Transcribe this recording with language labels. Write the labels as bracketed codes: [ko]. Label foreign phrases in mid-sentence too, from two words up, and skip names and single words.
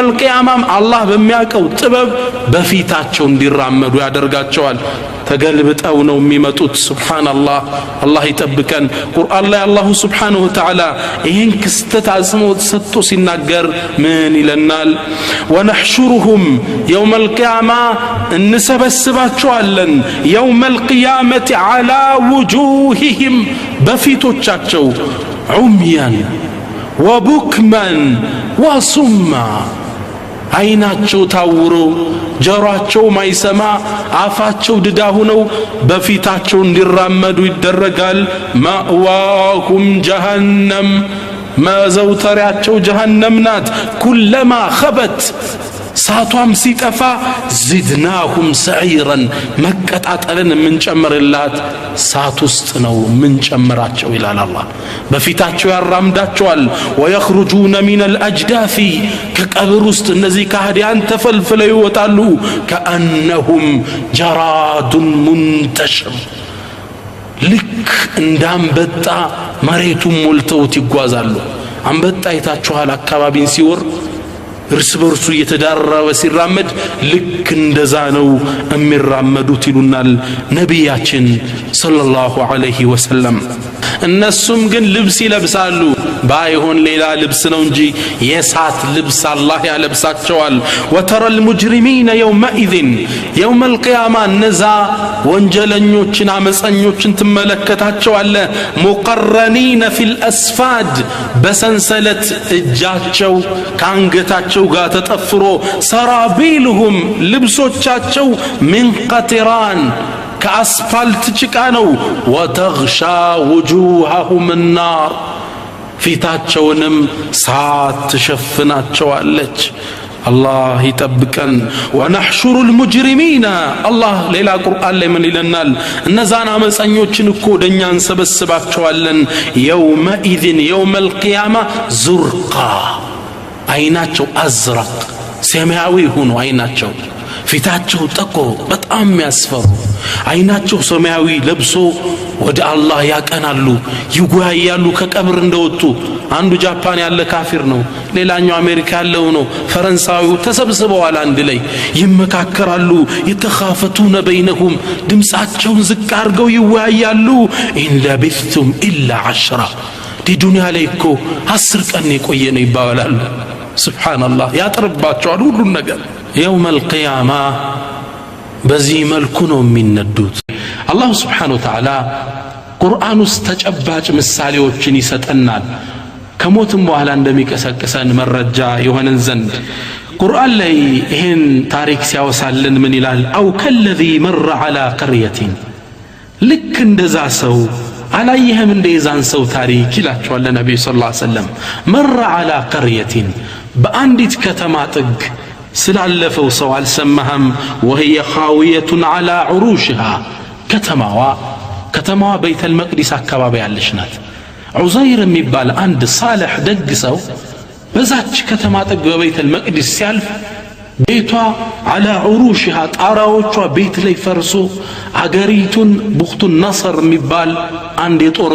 [am] ቂያማም አላህ በሚያቀው ጥበብ በፊታቸው እንዲራመዱ ያደርጋቸዋል ተገልብጠው ነው የሚመጡት ሱብሃንአላህ አላህ ይጠብቀን ቁርአን ላይ [ar] الله سبحانه وتعالى [am] ይሄን ክስተት አጽንኦት ሰጥቶ ሲናገር ምን ይለናል [ar] ونحشرهم يوم القيامة [am] እንሰበስባቸዋለን [ar] يوم القيامة على وجوههم [am] በፊቶቻቸው عميا [ar] وبكما وصما [am] አይናቸው ታውሮ ጆሮአቸው ማይሰማ አፋቸው ድዳ ሆነው በፊታቸው እንዲራመዱ ይደረጋል [ar] مأواهم جهنم [am] ማዘውተሪያቸው ጀሃነም ናት [ar] كلما خبت [am] ሳቷም ሲጠፋ [ar] زدناهم سعيرا [am] መቀጣጠልን ምንጨምርላት ሳት ውስጥ ነው ምንጨምራቸው ይላል አላህ በፊታቸው ያራምዳቸዋል [ar] ويخرجون من الاجداث [am] ከቀብር ውስጥ እነዚህ ከሃዲያን ተፈልፍለው ይወጣሉ [ar] كانهم جراد منتشر [am] ልክ እንዳንበጣ መሬቱን ሞልተውት ይጓዛሉ አንበጣ አይታችኋል አካባቢን ሲወር እርስ በርሱ እየተዳረበ ሲራመድ ልክ እንደዛ ነው የሚራመዱት ይሉናል ነቢያችን [ar] صلى الله عليه وسلم [am] እነሱም ግን ልብስ ይለብሳሉ ባይሆን ሌላ ልብስ ነው እንጂ የሳት ልብስ አላህ ያለብሳቸዋል [ar] وترى المجرمين يومئذ يوم القيامة [am] እነዛ ወንጀለኞችን አመፀኞችን ትመለከታቸዋለ [ar] مقرنين في الأصفاد [am] በሰንሰለት እጃቸው ካንገታቸው ጋር ተጠፍሮ ሰራቢልሁም ልብሶቻቸው [ar] من قطران [am] ከአስፋልት ጭቃ ነው [ar] وتغشى وجوههم النار [am] ፊታቸውንም ሳት ትሸፍናቸዋለች [ar] الله يطبقن ونحشر المجرمين الله [am] ሌላ ቁርአን ላይ ምን ይለናል እነዛን አመፀኞችን እኮ ወደኛ እንሰበስባቸዋለን يومئذ [ar] يوم القيامة زرقا [am] አይናቸው አዝራቅ ሰማያዊ ሆኖ አይናቸው ፊታቸው ጠቆር በጣም ያስፈሩ አይናቸው ሰማያዊ ለብሶ ወደ አላህ ያቀናሉ ይጓያሉ ከቀብር እንደወጡ አንዱ ጃፓን ያለ ካፊር ነው ሌላኛው አሜሪካ ያለው ነው ፈረንሳዊው ተሰብስበዋል አንድ ላይ ይመካከራሉ [ar] يتخافتون بينهم [am] ድምጻቸውን ዝቅ አድርገው ይወያያሉ [ar] إن لبثتم إلا 10 [am] ዱንያ ላይ እኮ 10 ቀን የቆየ ነው ይባላሉ ሱብሃንአላህ ያጥርባቸዋል ሁሉን ነገር [ar] يوم القيامة [am] በዚህ መልኩ ነው የሚነዱት አላህ [ar] سبحانه وتعالى [am] ቁርአን ውስጥ ተጨባጭ ምሳሌዎችን ይሰጠናል ከሞትም በኋላ እንደሚቀሰቅሰን መረጃ የሆነን ዘንድ ቁርአን ላይ ይሄን ታሪክ ሲያወሳልን ምን ይላል [ar] أو كالذي مر على قرية [am] ልክ እንደዛ ሰው አላየህም እንደዛን ሰው ታሪክ ይላቸዋል ነብዩ [ar] صلى الله عليه وسلم مر على قرية [am] በአንዲት ከተማ ጥግ ስላለፈው ሰው አልሰማህም [ar] وهي خاوية على عروشها [am] ከተማዋ ቤተል መቅዲስ አካባቢ ያለች ናት ዑዘይር የሚባል አንድ ሳልህ ደግ ሰው በዛች ከተማ ጥግ በቤተል መቅዲስ ሲያልፍ ቤቷ [ar] على عروشها [am] ጣራዎቿ ቤት ላይ ፈርሶ አገሪቱን ቡኽቱ ነስር የሚባል አንድ የጦር